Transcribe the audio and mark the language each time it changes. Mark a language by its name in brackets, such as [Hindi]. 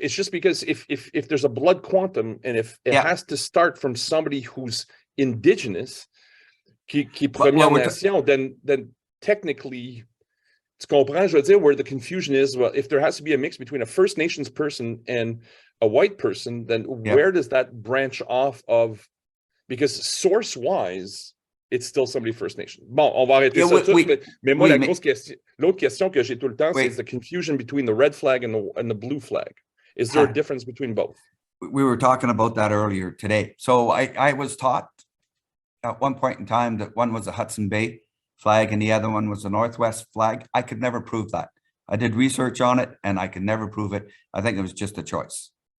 [English] It's just because if there's a blood quantum and if it has to start from somebody who's indigenous, [French] qui Première Nation, [English] then technically, [French] tu comprends, je veux dire, [English] where the confusion is, well, if there has to be a mix between a First Nations person and a white person, then where does that branch off of? Because source-wise, it's still somebody First Nation. [French] Bon, on va arrêter ça tout de suite, mais moi, l'autre question que j'ai tout le temps, c'est [English] the confusion between the red flag and the blue flag. Is there a difference between both? We were talking about that earlier today. So I was taught at one point in time that one was a Hudson Bay flag and the other one was a Northwest flag. I could never prove that. I did research on it and I could never prove it. I think it was just a choice.